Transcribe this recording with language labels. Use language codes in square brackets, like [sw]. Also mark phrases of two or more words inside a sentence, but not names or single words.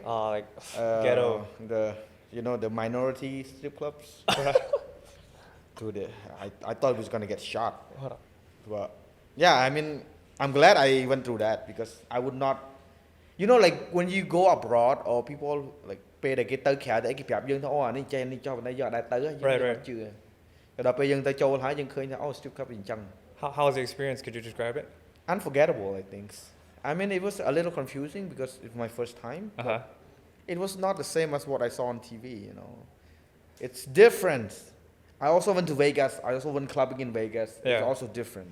[en] Like ghetto. the minority strip clubs. Dude, I thought I was gonna get shot. Hold on. But yeah, I mean, I'm glad I went through that because I would not. You know, like when you go abroad or people like [km] ពេលដែលគេទៅក្រៅតែគេប្រាប់យើងថាអូអានេះចេះនេះចុះប៉ុន្តែយើងអត់ដែរទៅយើង [en] Right, [km] អ [en] right. [km] ត់ជឿតែដល់ពេលយើងទៅចូលហើយយើងឃើញថាអូ [en] strip club [km] វាអញ្ចឹង [en] How was the experience? Could you describe it? unforgettable I think. I mean it was a little confusing because it's my first time. but Uh-huh. It was not the same as what I saw on TV, you know. It's different. I also went to Vegas. I also went clubbing in Vegas. It's Yeah. also different.